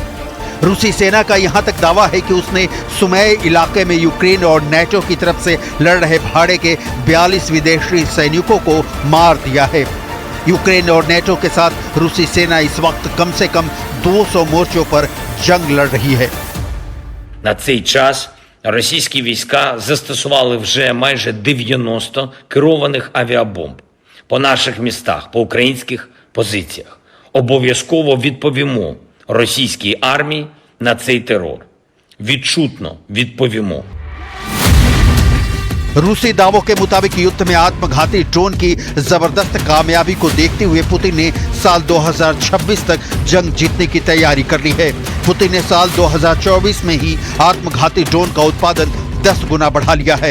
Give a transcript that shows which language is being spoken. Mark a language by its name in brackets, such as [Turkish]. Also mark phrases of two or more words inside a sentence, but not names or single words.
[Hindi] रूसी सेना का यहां तक दावा है कि उसने सुमय इलाके में यूक्रेन और नेटो की तरफ से लड़ रहे भाड़े के 42 विदेशी सैनिकों को मार दिया है। यूक्रेन और नेटो के साथ रूसी सेना इस वक्त कम से कम 200 मोर्चों पर जंग लड़ रही है। [Ukrainian] На цей час російські війська застосували вже майже 90 керованих авіабомб по наших містах, по українських позиціях. Обов'язково відповімо російській армії на цей терор. Відчутно відповімо. [Hindi] रूसी दावों के मुताबिक युद्ध में आत्मघाती ड्रोन की जबरदस्त कामयाबी को देखते हुए पुतिन ने साल 2026 तक जंग जीतने की तैयारी कर ली है। पुतिन ने साल 2024 में ही आत्मघाती ड्रोन का उत्पादन 10 गुना बढ़ा लिया है।